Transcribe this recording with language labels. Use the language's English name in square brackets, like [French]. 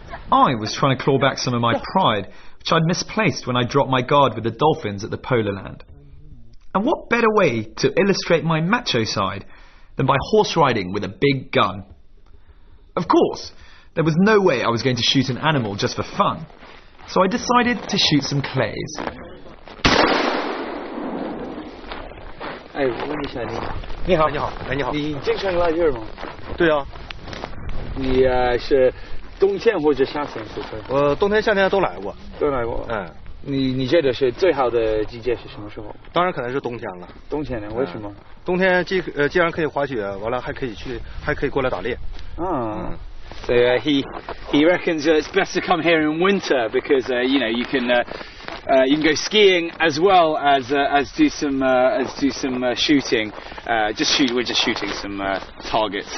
[English] I was trying to claw back some of my pride, which I'd misplaced when I dropped my guard with the dolphins at the Polar Land. And what better way to illustrate my macho side than by horse riding with a big gun? Of course, there was no way I was going to shoot an animal just for fun, so I decided to shoot some clays. [Chinese] 哎，我问一下你好，你好，哎，你好，你经常来这儿吗？对啊，你是冬天或者夏天出差？我冬天、夏天都来过。都来过。嗯，你觉得是最好的季节是什么时候？当然可能是冬天了。冬天呢？为什么？冬天既然可以滑雪，完了还可以过来打猎。啊。 [English] So he reckons it's best to come here in winter because you can go skiing as well as do some shooting. We're just shooting some targets.